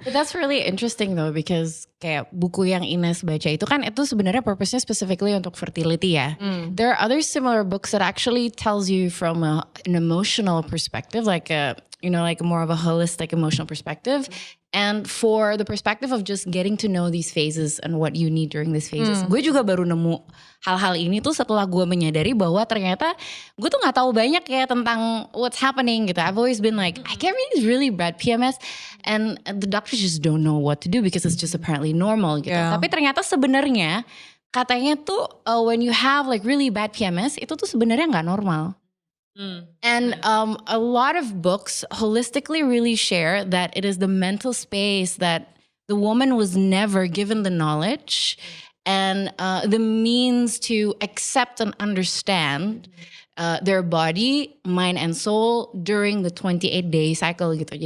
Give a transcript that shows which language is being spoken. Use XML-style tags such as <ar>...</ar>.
<id>But that's really interesting though, because kayak buku yang Ines baca itu kan itu sebenarnya purpose-nya specifically untuk fertility ya.</id> <en>There are other similar books that actually tells you from an emotional perspective, like a like more of a holistic emotional perspective, and for the perspective of just getting to know these phases and what you need during these phases.</en> <id>Gue juga baru nemu hal-hal ini tuh setelah gue menyadari bahwa ternyata gue tuh nggak tahu banyak ya tentang what's happening gitu.</id> <en>I've always been like, I get really bad PMS, and the doctors just don't know what to do because it's just apparently normal gitu.</en> <id>Tapi ternyata sebenarnya katanya tuh when you have like really bad PMS itu tuh sebenarnya nggak normal.</id> <en>And a lot of books holistically really share that it is the mental space that the woman was never given the knowledge and the means to accept and understand their body, mind, and soul during the 28-day cycle gitu.</en>